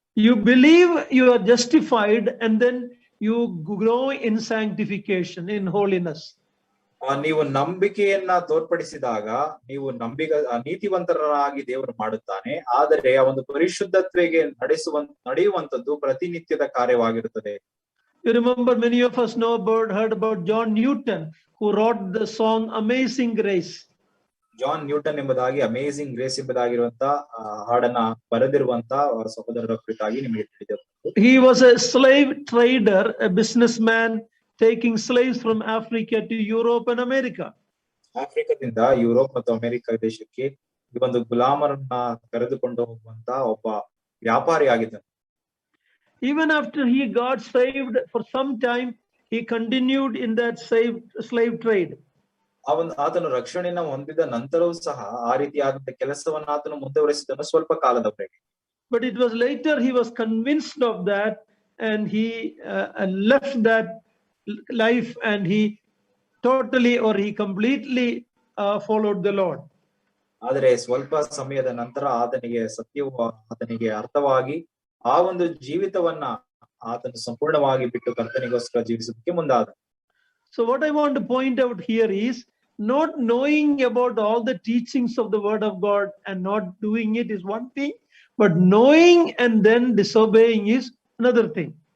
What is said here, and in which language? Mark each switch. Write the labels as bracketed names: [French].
[English] You believe you are justified and then you grow in sanctification, in holiness. [Kannada] ನೀವು ನಂಬಿಕೆಯನ್ನ ತೋರ್ಪಡಿಸಿದಾಗ ನೀವು ನೀತಿವಂತರಾಗಿ ದೇವರು ಮಾಡುತ್ತಾನೆ, ಆದರೆ ಆ ಒಂದು ಪರಿಶುದ್ಧತ್ವೆಗೆ ನಡೆಯುವಂತದ್ದು ಪ್ರತಿನಿತ್ಯದ ಕಾರ್ಯವಾಗಿರುತ್ತದೆ. [English] You remember, many of us heard about John Newton, who wrote the song Amazing Grace. [Kannada] John Newton ಎಂಬುದಾಗಿ amazing grace ಎಂಬುದಾಗಿರುವಂತ ಹಾಡನ್ನ ಬರೆದಿರುವಂತ ಸಹೋದರರ ಕುರಿತಾಗಿ ನಿಮಗೆ ತಿಳಿದಿದೆ. [English] He was a slave trader, a businessman, taking slaves from Africa to Europe and America. [Kannada] ಆಫ್ರಿಕಾದಿಂದ Europe ಮತ್ತು America ದೇಶಕ್ಕೆ ಈ ಒಂದು ಗುಲಾಮರನ್ನ ಕರೆದುಕೊಂಡು ಹೋಗುವಂತ ಒಬ್ಬ ವ್ಯಾಪಾರಿ ಆಗಿದ್ದನು. [English] Even after he got saved, for some time he continued in that slave trade. [Kannada] ಆತನು ರಕ್ಷಣೆಯನ್ನು ಹೊಂದಿದ ನಂತರವೂ ಸಹ ಆ ರೀತಿಯಾದಂತ ಕೆಲಸವನ್ನು ಆತನು ಮುಂದುವರೆಸಿದನು ಸ್ವಲ್ಪ ಕಾಲದವರೆಗೆ. [English] But it was later he was convinced of that and he left that life and he totally or he completely followed the Lord. [Kannada] ಆದರೆ ಸ್ವಲ್ಪ ಸಮಯದ ನಂತರ ಆತನಿಗೆ ಸತ್ಯವು ಆತನಿಗೆ ಅರ್ಥವಾಗಿ ಆ ಒಂದು ಜೀವಿತವನ್ನ ಆತನು ಸಂಪೂರ್ಣವಾಗಿ ಬಿಟ್ಟು ಕರ್ತನಿಗೋಸ್ಕರ ಜೀವಿಸೋದಕ್ಕೆ ಮುಂದಾದ. [English] So what I want to point out here is, not knowing about all the teachings of the word of God and not doing it is one thing, but knowing and then disobeying is another thing.